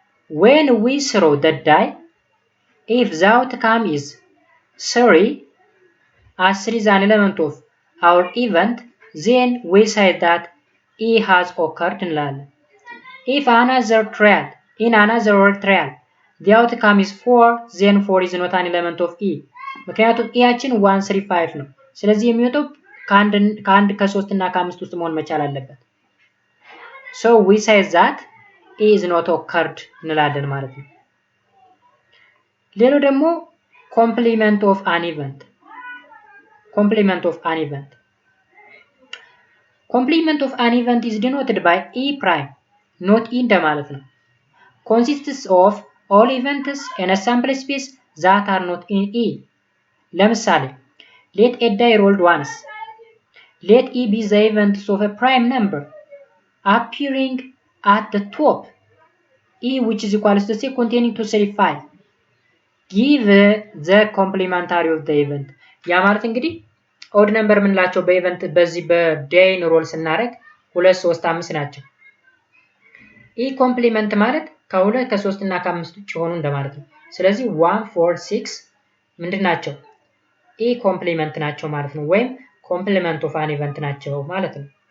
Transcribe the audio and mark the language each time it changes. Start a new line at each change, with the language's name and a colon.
English: When we throw the die, if the outcome is 3 as 3 is an element of our event, then we say that E has occurred
Amharic: እንላለን።
English: If in another trial, the outcome is 4, then 4 is not an element of E.
Amharic: ምክንያቱም ኤያችን 1 3 5 ነው። ስለዚህ የሚወጣው ከአንድ ከሶስት እና ከአምስት ውስጥ መሆን መቻል አለበት።
English: So we say that E is not occurred
Amharic: እንላለን ማለት ነው። ሌላው ደግሞ
English: complement of an event. Complement of an event. Complement of an event is denoted by E prime, not E
Amharic: እንደማለት ነው።
English: Consists of all events in a sample space that are not in E. ለምሳሌ let a die rolled once. Let E be the events of a prime number appearing at the top. E which is equal to say containing 2 3 5. Give the complementary of the event.
Amharic: ያ ማለት እንግዲህ ኦድ ነምበር ምንላቸው በኢቨንት በዚህ በዳይን ሮል ስናደርግ 2 3 5 ናቸው። ኢ ኮምፕሊመንት ማለት ከ2 ከ3 እና ከ5 ውጭ ሆኑ እንደማለት ነው። ስለዚህ 1 4 6 ምንድን ናቸው? ኢ ኮምፕሊመንት ናቸው ማለት ነው፣ ወይም ኮምፕሊመንት ኦፍ አን ኢቨንት ናቸው ማለት ነው።